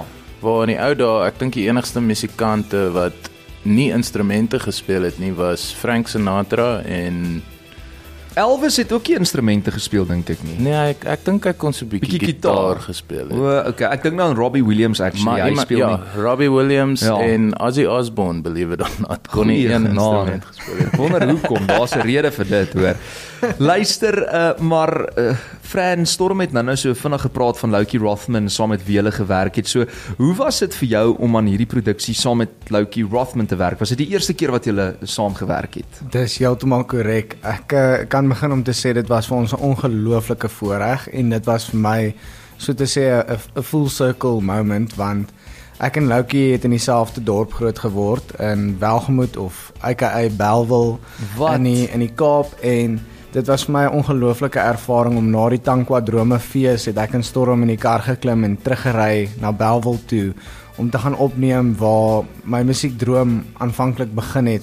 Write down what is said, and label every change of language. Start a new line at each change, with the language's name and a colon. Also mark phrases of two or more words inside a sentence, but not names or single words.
Afrikaans: waar in die ou dae, ek dink die enigste musikante wat nie instrumente gespeel het nie was Frank Sinatra en Elvis het ook nie instrumente gespeel, dink ek nie. nee, ek dink hy kon so 'n bietjie gitaar gespeel het. O, okay, ek dink nou aan Robbie Williams actually, Maar hy speel nie. Robbie Williams Ja. en Ozzy Osbourne,
English: believe it or not,
Afrikaans: kon nie Goeie een genade. instrument gespeel het. Ek wonder hoekom, daar's 'n rede vir dit, hoor. Luister, maar Fran Storm het nou so vinnig gepraat van Loukie Rothman saam met wie hulle gewerk het. So, hoe was dit vir jou om aan hierdie produksie saam met Loukie Rothman te werk? Was dit die eerste keer wat julle saam gewerk het? Dis heeltemal korrek. Ek kan begin om te sê dit was vir ons 'n ongelooflike voorreg en dit was vir my so te sê 'n
English: full circle moment,
Afrikaans: want ek en Loukie het in dieselfde dorp groot geword in Welgemoot of aka Bellville in die Kaap, en dit was vir my 'n ongelooflike ervaring om na die Tankwa-drome fees het ek in Storm in die kar geklim en teruggery na Bellville toe om te gaan opneem waar my musiekdroom aanvanklik begin het.